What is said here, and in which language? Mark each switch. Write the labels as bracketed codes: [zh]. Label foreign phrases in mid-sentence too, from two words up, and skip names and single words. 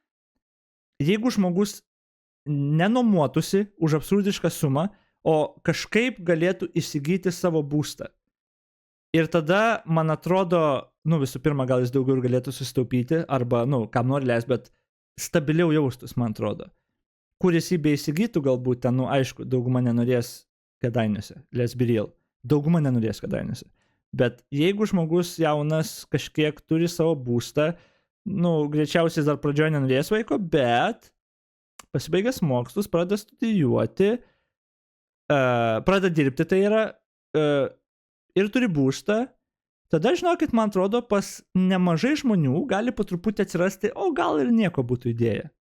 [lt] Jeigu žmogus nenuomotųsi už absurdišką sumą, o kažkaip galėtų įsigyti savo būstą. Ir tada, man atrodo, visų pirma, gal jis daugiau galėtų susitaupyti, arba, kam nori leis, bet stabiliau jaustus, man atrodo. Kuris jį beįsigytų galbūt ten, aišku, dauguma nenorės Kėdainiuose, [en] let's be real. [lt] Dauguma nenorės Kėdainiuose. Bet jeigu žmogus jaunas kažkiek turi savo būstą, greičiausiai dar pradžioje nenorės vaiko, bet pasibaigęs mokslus, pradeda studijuoti, pradeda dirbti, tai yra, ir turi būstą, tada, žinokit, man atrodo, pas nemažai žmonių gali po truputį atsirasti, o gal ir nieko būtų idėja.